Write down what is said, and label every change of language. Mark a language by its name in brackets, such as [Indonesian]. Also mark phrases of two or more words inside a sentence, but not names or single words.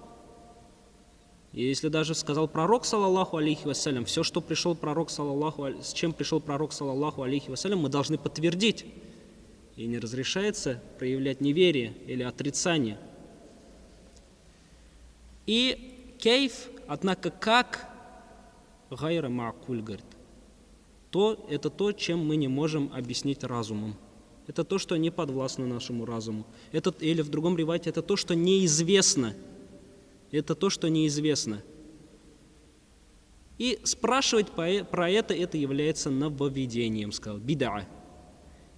[Russian] И если даже сказал пророк, [Arabic] صلى الله عليه وسلم, [Russian] все, что с чем пришел пророк, [Arabic] صلى الله عليه وسلم, [Russian] мы должны подтвердить. И не разрешается проявлять неверие или отрицание. И кейф, однако, как [Arabic] غير معقول, [Russian] говорит, это то, чем мы не можем объяснить разумом. Это то, что не подвластно нашему разуму. Или в другом ривайте, это то, что неизвестно. И спрашивать про это является нововведением, сказал, бида'а.